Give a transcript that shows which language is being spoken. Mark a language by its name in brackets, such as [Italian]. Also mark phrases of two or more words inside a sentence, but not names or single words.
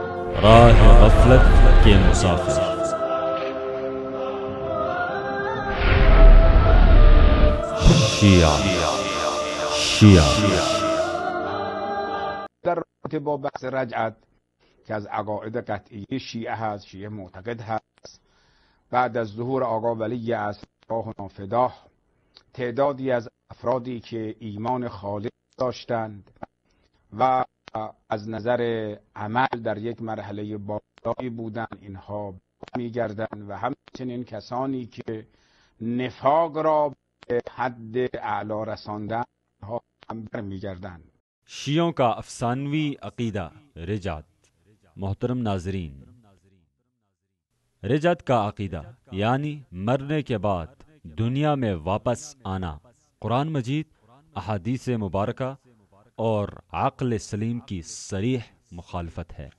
[Urdu] راہ غفلت کے مسافر۔ شیعہ [Persian] در رابطه با بحث رجعت که از عقاید قطعی شیعه هست، شیعه معتقد هست، بعد از ظهور آقا ولی عصر شاه نافداه تعدادی از افرادی که ایمان خالص داشتند و از نظر عمل در یک مرحله بالایی بودند، اینها میگردند و همچنین کسانی که نفاق را به حد اعلا رساندند ها هم برمیگردند۔ [Urdu] شیعوں کا افسانوی عقیدہ رجعت۔ محترم ناظرین، رجعت کا عقیدہ یعنی مرنے کے بعد دنیا میں واپس آنا قرآن مجید، احادیث مبارکہ اور عقل سلیم کی صریح مخالفت ہے۔